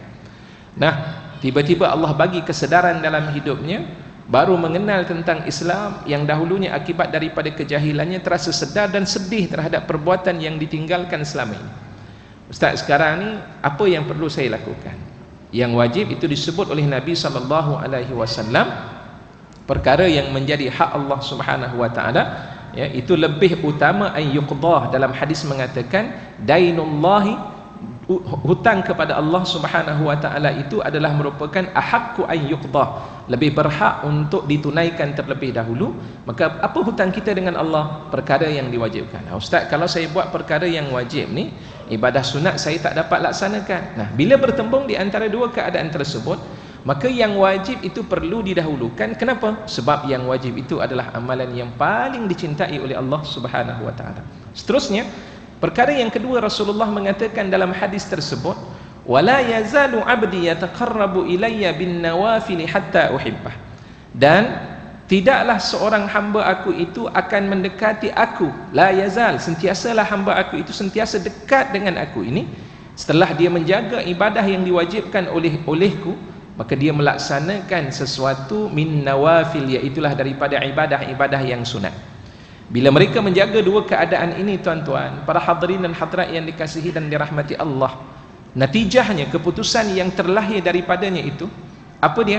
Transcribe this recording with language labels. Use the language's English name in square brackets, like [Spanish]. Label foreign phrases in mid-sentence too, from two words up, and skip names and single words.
[Malay] Nah, tiba-tiba Allah bagi kesedaran dalam hidupnya, baru mengenal tentang Islam yang dahulunya akibat daripada kejahilannya terasa sedar dan sedih terhadap perbuatan yang ditinggalkan selama ini. Ustaz, sekarang ni apa yang perlu saya lakukan? Yang wajib itu disebut oleh Nabi SAW perkara yang menjadi hak Allah [Arabic] سبحانه وتعالى, [Malay] ya, itu lebih utama [Arabic] أن يقضى. [Malay] Dalam hadis mengatakan dainullahi, hutang kepada Allah [Arabic] سبحانه وتعالى [Malay] itu adalah merupakan [Arabic] أحق أن يقضى, [Malay] lebih berhak untuk ditunaikan terlebih dahulu. Maka apa hutang kita dengan Allah? Perkara yang diwajibkan. Nah, Ustaz, kalau saya buat perkara yang wajib ni, ibadah sunat saya tak dapat laksanakan. Nah, bila bertembung di antara dua keadaan tersebut, maka yang wajib itu perlu didahulukan. Kenapa? Sebab yang wajib itu adalah amalan yang paling dicintai oleh Allah [Arabic] سبحانه وتعالى. [Malay] Seterusnya, perkara yang kedua, Rasulullah mengatakan dalam hadis tersebut, [Arabic] ولا يزال عبدي يتقرب إلي بالنوافل حتى أحبه. [Malay] Dan tidaklah seorang hamba aku itu akan mendekati aku, [Arabic] لا يزال, [Malay] sentiasalah hamba aku itu sentiasa dekat dengan aku ini setelah dia menjaga ibadah yang diwajibkan olehku, maka dia melaksanakan sesuatu [Arabic] من النوافل, [Malay] iaitulah daripada ibadah-ibadah yang sunat. Bila mereka menjaga dua keadaan ini, tuan-tuan, para hadirin dan hadirat yang dikasihi dan dirahmati Allah, natijahnya, keputusan yang terlahir daripadanya itu apa dia?